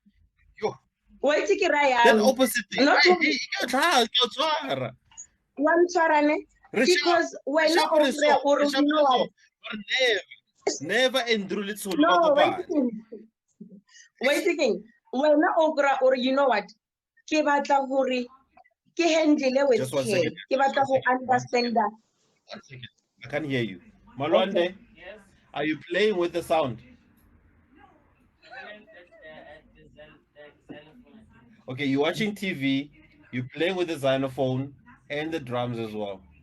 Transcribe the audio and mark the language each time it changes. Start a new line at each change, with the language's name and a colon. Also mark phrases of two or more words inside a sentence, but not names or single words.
English: That opposite thing. I hate it. Because when never endure it so long. Wait again. When okra or you know what?
Southern Sotho: Ke batla hore ke
English: handle with care.
Southern Sotho: Ke batla ho
English: understand that. 1 second. I can't hear you. Malwande, okay. Yes. Are you playing with the sound? Okay, you're watching TV, you're playing with the xylophone and the drums as well.